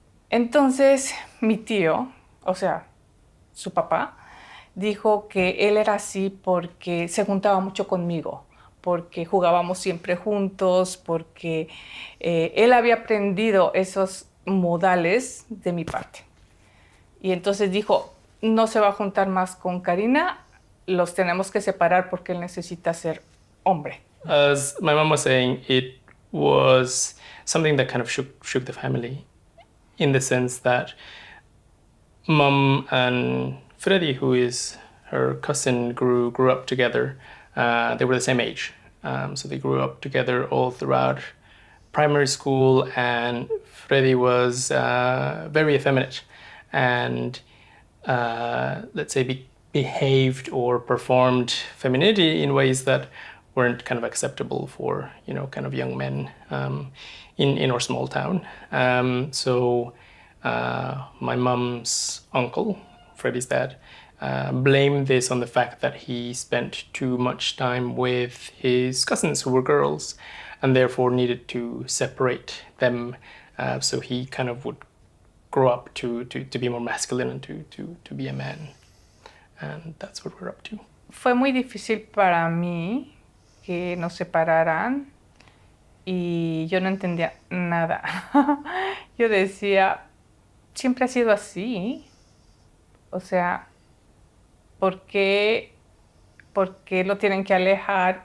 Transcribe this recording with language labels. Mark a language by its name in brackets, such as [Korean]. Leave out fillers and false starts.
[Spanish] Entonces mi tío, o sea, su papá, dijo que él era así porque se juntaba mucho conmigo, porque jugábamos siempre juntos, porque él había aprendido esos modales de mi parte. Y entonces dijo, no se va a juntar más con Karina, los tenemos que separar porque él necesita ser hombre. [English] As my mom was saying, it was something that kind of shook the family, in the sense that mom and Freddy, who is her cousin, grew up together. They were the same age, so they grew up together all throughout primary school. And Freddy was very effeminate, and let's say behaved or performed femininity in ways that weren't kind of acceptable for kind of young men in our small town. So my mom's uncle, Freddie's dad, blamed this on the fact that he spent too much time with his cousins who were girls, and therefore needed to separate them. So he kind of would grow up to be more masculine and to be a man. And that's what we're up to. [Spanish] Fue muy difícil para mí que nos separaran y yo no entendía nada. Yo decía, siempre ha sido así. O sea, ¿por qué lo tienen que alejar?